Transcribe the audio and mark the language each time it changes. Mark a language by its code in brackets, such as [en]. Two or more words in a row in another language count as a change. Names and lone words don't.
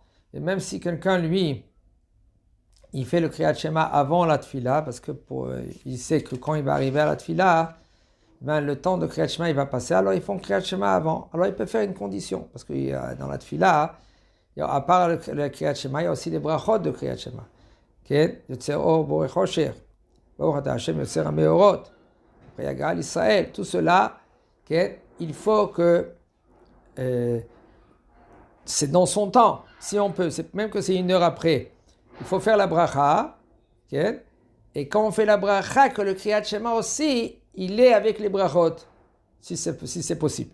[fr] Et même si quelqu'un, lui, il fait le Kriyat Shema avant la tfila, parce que il sait que quand il va arriver à la tfila, le temps de Kriyat Shema il va passer, alors ils font Kriyat Shema avant. Alors il peut faire une condition, parce que dans la tfila, à part le Kriyat Shema, il y a aussi les brachot de Kriyat Shema. [he] יוצר אור בורא חושך ברוך אתה השם יוצר המאורות גאל ישראל. [fr] Tout cela, il faut que c'est dans son temps, si on peut, même que c'est une heure après. Il faut faire la bracha, et quand on fait la bracha, que le Kriyat Shema aussi, il est avec les brachot, si c'est possible.